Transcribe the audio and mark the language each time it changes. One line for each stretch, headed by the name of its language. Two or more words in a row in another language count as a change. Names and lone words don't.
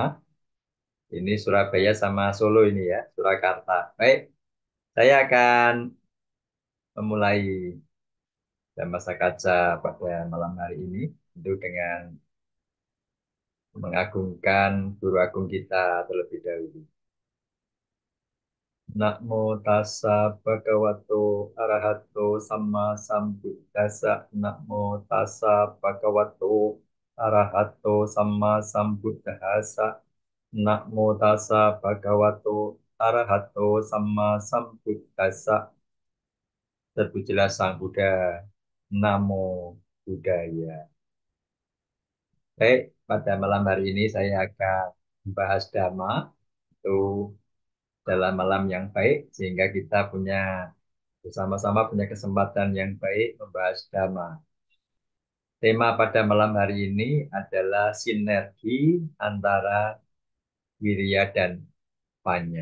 Indonesian: Ini Surabaya sama Solo ini ya, Surakarta. Baik, saya akan memulai dan masa kaca pada malam hari ini itu dengan mengagungkan guru agung kita terlebih dahulu.
Pali: Namo tassa bhagavato arahato sama sambuddhassa. Namo tassa bhagavato arahato sama sambuddhassa. Namo tassa bhagavato arahato sama sambuddhassa.
Indonesian: Terpujilah Sang Buddha.
Pali: Namo Buddhaya.
Indonesian: Baik, pada malam hari ini saya akan membahas Dhamma itu dalam malam yang baik sehingga kita punya bersama-sama punya kesempatan yang baik membahas Dhamma. Tema pada malam hari ini adalah sinergi antara wirya dan panya.